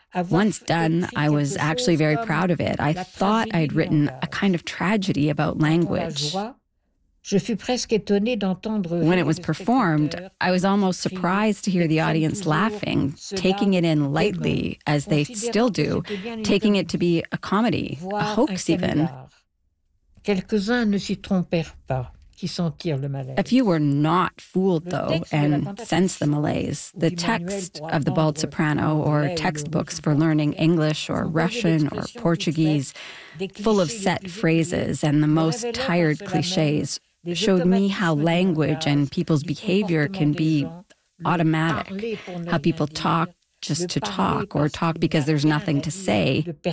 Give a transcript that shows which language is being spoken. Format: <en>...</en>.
<en>Once done, I was actually very proud of it. I thought I'd written a kind of tragedy about language. When it was performed, I was almost surprised to hear the audience laughing, taking it in lightly, as they still do, taking it to be a comedy, a hoax even.</en> <fr>Quelques-uns ne s'y trompèrent pas, qui sentirent le malaise.</fr> <en>A few were not fooled, though, and sensed the malaise. The text of The Bald Soprano, or textbooks for learning English or Russian or Portuguese, full of set phrases and the most tired clichés, showed me how language and people's behavior can be automatic, how people talk just to talk, or talk because there's nothing to say.</en>